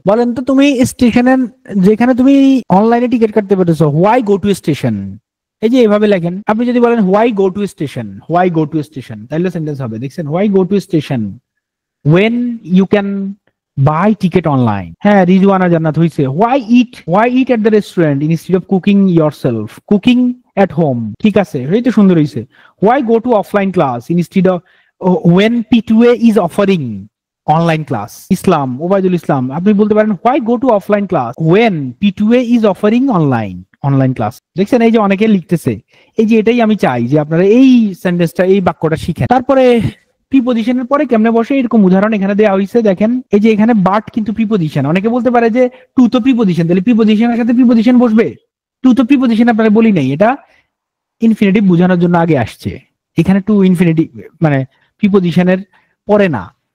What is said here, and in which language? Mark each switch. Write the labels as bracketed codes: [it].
[bn] বলেন তো তুমি স্টেশনে যেখানে তুমি অনলাইনে টিকিট কাটতে পেরেছো, [en] why go to station, [bn] এই যে এভাবে লেখেন। আপনি যদি বলেন [en] why go to station, [bn] why go to station, তাহলে সেন্টেন্স হবে, দেখছেন why go to station [en] when you can buy ticket online। [bn] হ্যাঁ রিজওয়ানা জান্নাত হইছে। [en] why eat at the restaurant instead of cooking yourself, cooking at home, [bn] ঠিক আছে এই তো সুন্দর হইছে। [en] why go to offline class instead of when P2A is offering online class। Islam Obaidul Islam [bn] আপনি বলতে পারেন [en] why go to offline class when P2A is offering online class। [bn] দেখছেন এই যে অনেকে লিখতেছে, এই যে এটাই আমি চাই যে আপনারা এই সেন্টেন্সটা এই বাক্যটা শিখেন। তারপরে প্রিপজিশনের পরে কেমনে বসে এরকম উদাহরণ এখানে দেওয়া হয়েছে, দেখেন এই যে এখানে বাট কিন্তু প্রিপজিশন। অনেকে বলতে পারে যে টু তো প্রিপজিশন, তাহলে প্রিপজিশনের সাথে প্রিপজিশন বসবে, টু তো প্রিপজিশন আপনারা বলি নাই, এটা ইনফিনিটিভ বোঝানোর জন্য আগে আসছে, এখানে টু ইনফিনিটিভ মানে প্রিপজিশনের পরে না।